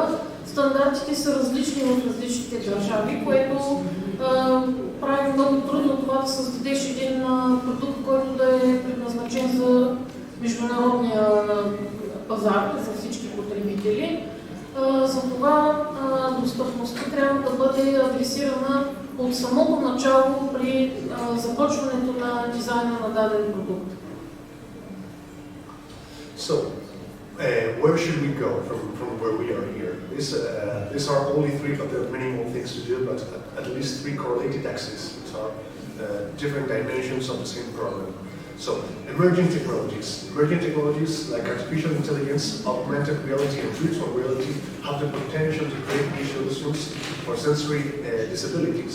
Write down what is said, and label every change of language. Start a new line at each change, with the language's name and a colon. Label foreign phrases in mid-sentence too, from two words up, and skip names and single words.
Bulgarian: Стандартите са различни в различните държави, което прави много трудно това да създадеш един продукт, който да е предназначен за международния пазар, за всички потребители. Затова достъпността трябва да бъде адресирана от самото начало при започването на дизайна на даден продукт.
English: So, where should we go from where we are here? These are only three, but there are many more things to do, but at least three correlated axes, which are different dimensions of the same problem. So, emerging technologies. Emerging technologies like artificial intelligence, augmented reality, and virtual reality have the potential to create new solutions for sensory disabilities.